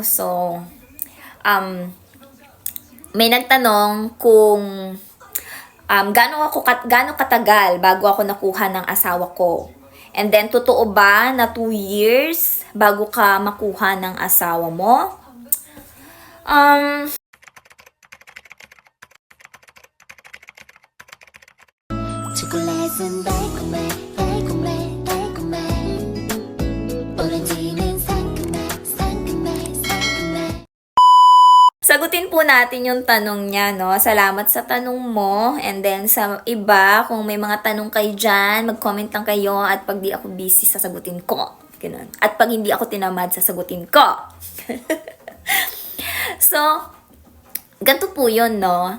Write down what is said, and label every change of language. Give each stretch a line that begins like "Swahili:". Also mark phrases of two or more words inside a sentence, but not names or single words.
Filipino: So, may nagtanong kung gaano katagal bago ako nakuha ng asawa ko.
English: And then,
Filipino: totoo ba na 2 years bago ka makuha ng asawa mo?
Korean: 초콜릿은 달콤해 달콤해 달콤해 오렌지는 상큼해 상큼해 상큼해.
Filipino: Sagutin po natin yung tanong niya, no? Salamat sa tanong mo.
English: And then,
Filipino: sa iba, kung may mga tanong kayo dyan, mag-comment lang kayo. At pag di ako busy, sasagutin ko. Ganun. At pag hindi ako tinamad, sasagutin ko. So, ganito po yun, no?